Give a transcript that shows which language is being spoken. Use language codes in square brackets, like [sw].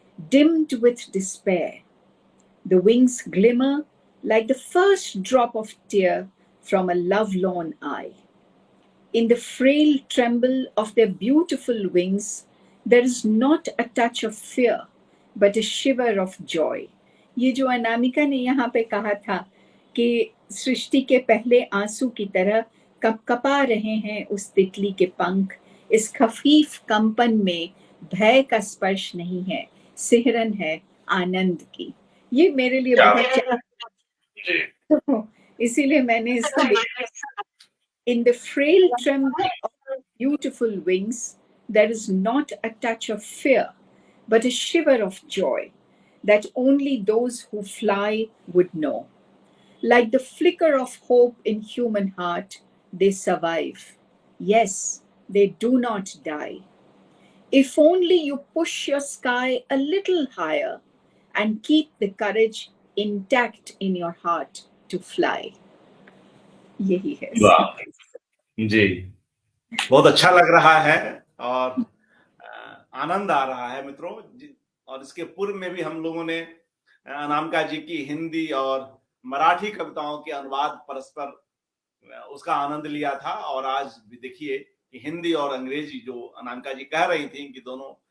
[en] Dimmed with despair, the wings glimmer like the first drop of tear from a lovelorn eye. In the frail tremble of their beautiful wings, there is not a touch of fear, but a shiver of joy. [hi] ये जो अनामिका ने यहाँ पे कहा था कि सृष्टि के पहले आंसू की तरह कपकपा रहे हैं उस तितली के पंख, इस खफीफ कंपन में भय का स्पर्श नहीं है, सिहरन है आनंद की। ये मेरे लिए बहुत तो इसीलिए मैंने इसको [en] In the frail tremble of beautiful wings, there is not a touch of fear, but a shiver of joy that only those who fly would know. Like the flicker of hope in human heart, they survive. Yes, they do not die. If only you push your sky a little higher and keep the courage intact in your heart to fly. [hi] यही है। वाह जी, बहुत अच्छा लग रहा है और आनंद आ रहा है मित्रों। और इसके पूर्व में भी हम लोगों ने अनामिका जी की हिंदी और मराठी कविताओं के अनुवाद परस्पर उसका आनंद लिया था। और आज भी देखिए कि हिंदी और अंग्रेजी जो अनामिका जी कह रही थी कि दोनों